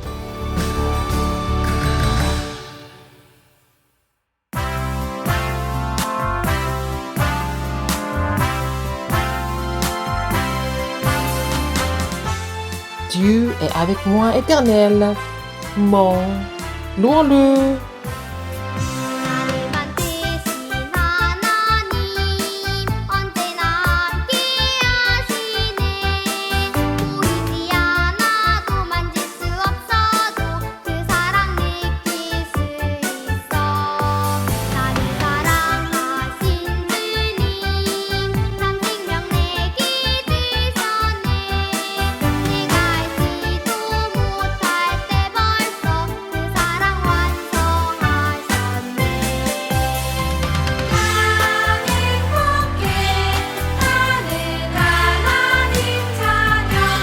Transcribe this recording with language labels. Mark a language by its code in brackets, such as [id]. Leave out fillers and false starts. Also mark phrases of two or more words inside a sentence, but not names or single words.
[fr] Dieu est avec moi éternel. Mon, louons-le. [ko] 나를 만드신 하나님 언제나 함께하시네 보이지 않아도 만질 수 없어도 그 사랑 느낄 수 있어 나를 사랑하신 주님 참 생명 내게 주셨네 내가 알지도 못할 때 벌써 그 사랑 완성하셨네 난 행복해 나는 하나님 자녀